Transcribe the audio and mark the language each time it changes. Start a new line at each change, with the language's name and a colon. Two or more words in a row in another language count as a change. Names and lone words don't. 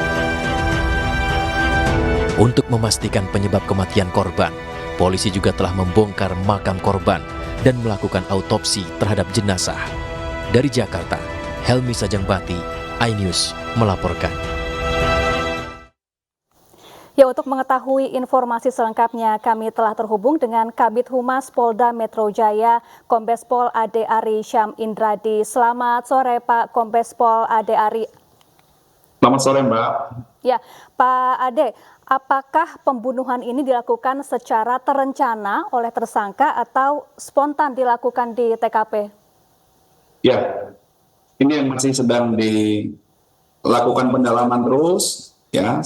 Indonesian: Untuk memastikan penyebab kematian korban, polisi juga telah membongkar makam korban dan melakukan autopsi terhadap jenazah. Dari Jakarta, Helmi Sajangbati, iNews melaporkan. Ya, untuk mengetahui informasi selengkapnya, kami telah terhubung dengan Kabid Humas Polda Metro Jaya, Kombes Pol Ade Ari Syam Indradi. Selamat sore, Pak Kombes Pol Ade Ari. Selamat sore, Mbak. Ya, Pak Ade, apakah pembunuhan ini dilakukan secara terencana oleh tersangka atau spontan dilakukan di TKP? Ya, ini yang masih sedang dilakukan pendalaman terus, ya.